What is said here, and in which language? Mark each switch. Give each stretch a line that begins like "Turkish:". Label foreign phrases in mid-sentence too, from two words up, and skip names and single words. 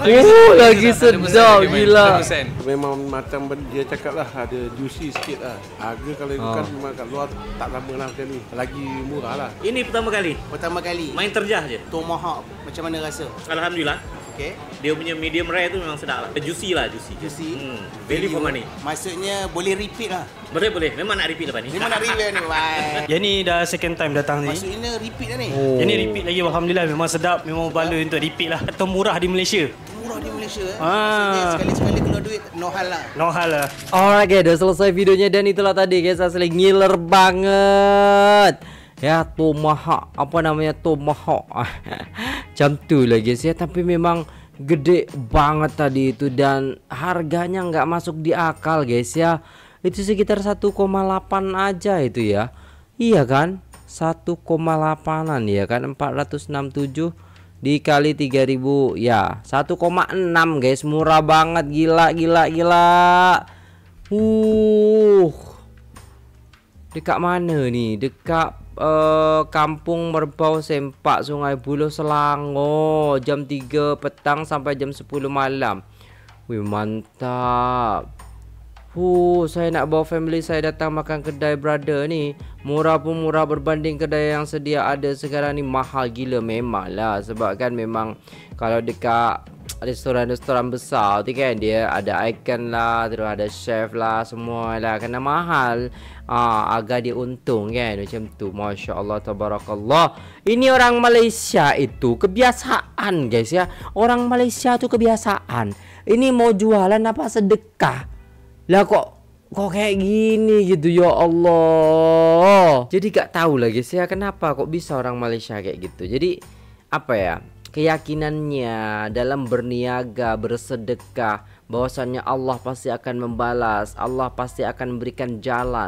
Malay: Lagi sedap gila. 100%. Memang macam dia cakap lah, ada juicy sikit lah. Harga kalau ikutkan memang kat luar tak sama lah macam ni. Lagi murah lah. Ini pertama kali. Pertama kali. Main terjah je. Tomahawk, macam mana rasa? Alhamdulillah. Okey. Dia punya
English: medium rare
Malay: tu memang sedap lah. Juicy lah, juicy. Juicy.
English: Value for money.
Malay: Maksudnya boleh repeat lah. Boleh. Memang nak repeat lepas ni. Memang nak repeat ni. Wah. Yang ni dah
English: second time
Malay: datang ni. Maksudnya repeat lah ni. Yang ni repeat lagi, alhamdulillah, memang sedap, memang baloi untuk repeat lah. Atau murah di Malaysia. Murah di Malaysia. Ah. Maksudnya sekali-sekali keluar duit, no hal lah. No hal lah.
English: Alright guys,
Indonesian: udah selesai videonya dan itulah tadi guys, asli ngiler banget. Ya, tomahawk, apa namanya tomahawk.
Malay: Macam tu lah
Indonesian: guys ya, tapi memang gede banget tadi itu dan harganya nggak masuk di akal guys ya. Itu sekitar 1,8 aja itu ya. Iya kan? 1,8an ya kan, 467 dikali 3000 ya 1,6 guys, murah banget, gila.
Malay: Dekat mana nih? Dekat Kampung Merbau Sempak, Sungai Buloh, Selangor, jam 3 petang sampai jam 10 malam. Wih, mantap. Saya nak bawa family saya datang makan kedai brother ni. Murah pun murah berbanding kedai yang sedia ada sekarang ni, mahal gila memang lah. Sebab kan memang kalau dekat restoran-restoran besar tu kan dia ada icon lah, terus ada chef lah, semua lah, kena mahal. Agar dia untung kan, macam tu.
Arabic: ما شاء الله تبارك الله.
Indonesian: Ini orang Malaysia itu kebiasaan guys ya. Orang Malaysia tu kebiasaan. Ini mau jualan apa sedekah lah kok kayak gini gitu, ya Allah. Jadi gak tahu lah guys ya, kenapa kok bisa orang Malaysia kayak gitu. Jadi apa ya, keyakinannya dalam berniaga, bersedekah, bahwasannya Allah pasti akan membalas, Allah pasti akan memberikan jalan.